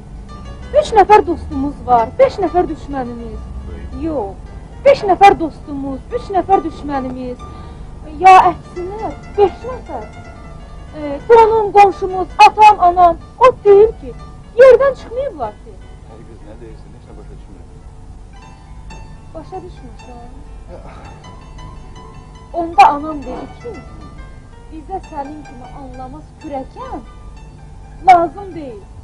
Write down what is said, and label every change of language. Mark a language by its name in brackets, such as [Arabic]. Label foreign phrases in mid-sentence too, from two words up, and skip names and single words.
[Azerbaijani] 3 nəfər dostumuz var, 5 nəfər düşmənimiz. Yox, 5 nəfər dostumuz, 3 nəfər düşmənimiz. Ya əksinə, 5 nəfər. Qonum, qonşumuz, atam, anam. O deyil ki, yerdən çıxmayıblar ki. [Turkish] Ay kız ne değilsin, hiç de başa düşmüyorum. [Azerbaijani] Başa düşmürsən? Onda anam dedi ki, bizə sənin kimi anlamaz kürəkən lazım deyil.